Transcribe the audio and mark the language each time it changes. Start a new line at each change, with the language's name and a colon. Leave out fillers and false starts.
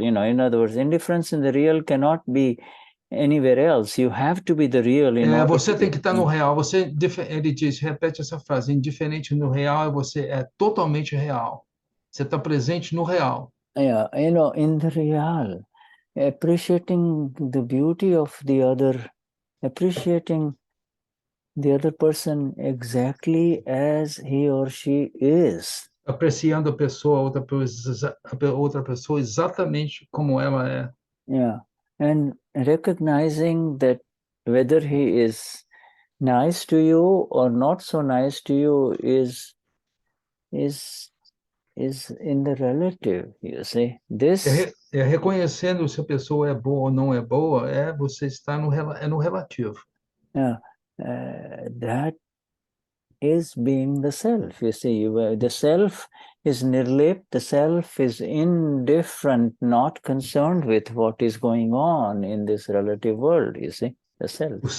English: In other words, indifference in the real cannot be anywhere else. You have to be the real.
Portuguese: Você tem que estar no real. Ele repete essa frase: indiferente no real, você é totalmente real. Você está presente no real.
English: Yeah, in the real, appreciating the beauty of the other, appreciating the other person exactly as he or she is.
Portuguese: Apreciando a pessoa, outra pessoa exatamente como ela é.
English: Yeah, and recognizing that whether he is nice to you or not so nice to you is in the relative, you see. This
Portuguese: reconhecendo se a pessoa é boa ou não é boa, você está no relativo.
English: Yeah, that is being the self. You see, the self is NIRLEYP, the self is indifferent, not concerned with what is going on in this relative world, you see, the self.